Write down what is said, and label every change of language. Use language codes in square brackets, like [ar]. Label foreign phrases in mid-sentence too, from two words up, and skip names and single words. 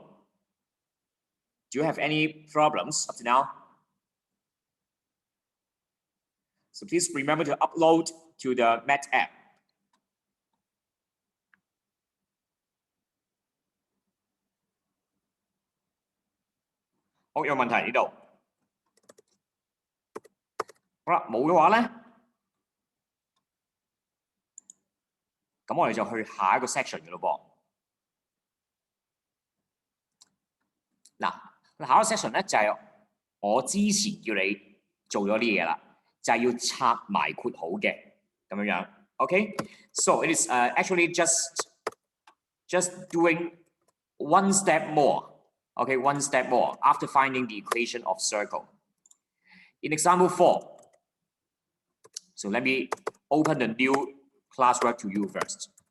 [en] Do you have any problems up to now? So please remember to upload to the Math app. [yue] Có 問題呢度？好啦，冇嘅話咧，咁我哋就去下一個 section 嘅咯噃。嗱，下一個 section 咧就係我之前叫你做咗啲嘢啦，就係要拆埋括號嘅咁樣樣。 [en] Okay, so it is actually just doing one step more. Okay, one step more after finding the equation of circle. In example 4, so let me open the new classwork to you first.